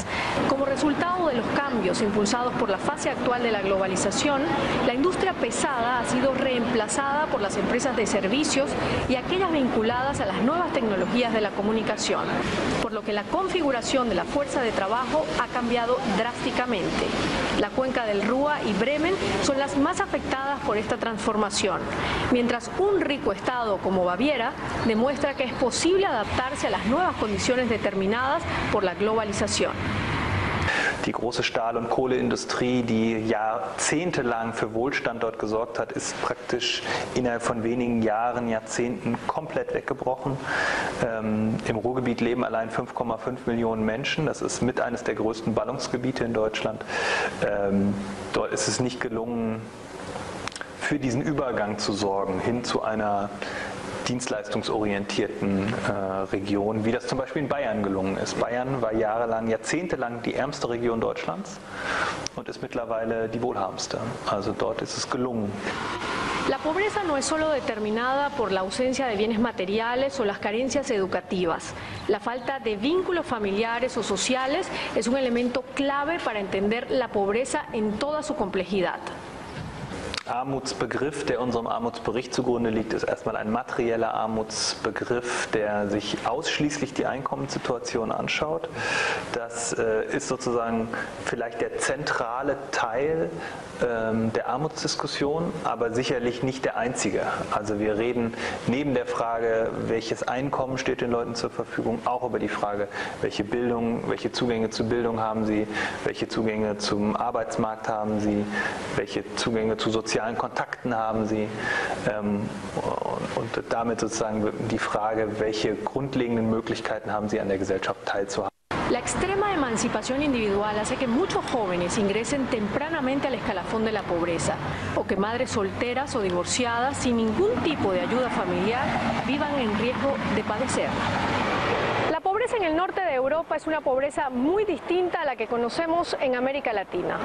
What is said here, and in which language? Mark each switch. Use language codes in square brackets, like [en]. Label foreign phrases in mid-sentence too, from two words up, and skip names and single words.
[es] Como resultado de los cambios impulsados por la fase actual de la globalización, la industria pesada ha sido reemplazada por las empresas de servicios y aquellas vinculadas a las nuevas tecnologías de la comunicación, por lo que la configuración de la fuerza de trabajo ha cambiado drásticamente. La cuenca del Ruhr y Bremen son las más afectadas por esta transformación, mientras un rico estado como Baviera demuestra que es posible adaptarse a las nuevas condiciones determinadas por la globalización. [de] Die große Stahl- und Kohleindustrie, die jahrzehntelang für Wohlstand dort gesorgt hat, ist praktisch innerhalb von wenigen Jahren, Jahrzehnten komplett weggebrochen. Im Ruhrgebiet leben allein 5,5 Millionen Menschen. Das ist mit eines der größten Ballungsgebiete in Deutschland. Dort ist es nicht gelungen, für diesen Übergang zu sorgen, hin zu einer dienstleistungsorientierten Region, wie das zum Beispiel in Bayern gelungen ist. Bayern war jahrelang, jahrzehntelang die ärmste Region Deutschlands und ist mittlerweile die wohlhabendste. Also dort ist es gelungen. [es] La pobreza no es solo determinada por la ausencia de bienes materiales o las carencias educativas. La falta de vínculos familiares o sociales es un elemento clave para entender la pobreza en toda su complejidad. [de] Armutsbegriff, der unserem Armutsbericht zugrunde liegt, ist erstmal ein materieller Armutsbegriff, der sich ausschließlich die Einkommenssituation anschaut. Das ist sozusagen vielleicht der zentrale Teil der Armutsdiskussion, aber sicherlich nicht der einzige. Also wir reden neben der Frage, welches Einkommen steht den Leuten zur Verfügung, auch über die Frage, welche Bildung, welche Zugänge zu Bildung haben sie, welche Zugänge zum Arbeitsmarkt haben sie, welche Zugänge zu sozialen Kontakten haben sie und damit sozusagen die Frage, welche grundlegenden Möglichkeiten haben sie an der Gesellschaft teilzuhaben. [es] La extrema emancipación individual hace que muchos jóvenes ingresen tempranamente al escalafón de la pobreza o que madres solteras o divorciadas sin ningún tipo de ayuda familiar vivan en riesgo de padecerla. La pobreza en el norte de Europa es una pobreza muy distinta a la que conocemos en América Latina.